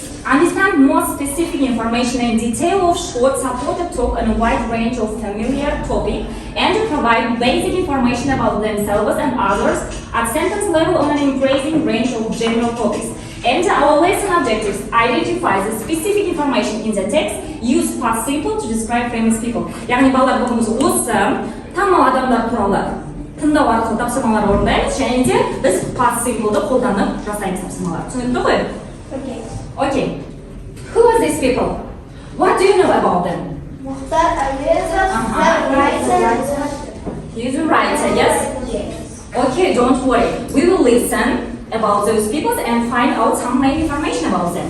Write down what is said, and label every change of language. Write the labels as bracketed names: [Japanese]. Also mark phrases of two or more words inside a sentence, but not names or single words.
[English] Understand more specific information and detail of short supported talk on a wide range of familiar topic and to provide basic information about themselves and others at sentence level on an increasing range of general topics. And our lesson objectives identify the specific information in the text, use past simple to describe famous people. [Kazakh] яғни балалар бүгін осы танымал адамдар туралы тыңдау арқылы тапсырмалар орындаймыз және де біз [English] past simple'ды [Kazakh] қолданып жасаймыз тапсырмалар. Түсінікті ғой? [English] Okay. Who are these people? What do you know about them? He's a writer, yes? Okay, don't worry. We will listen about those people and find out some main information about them.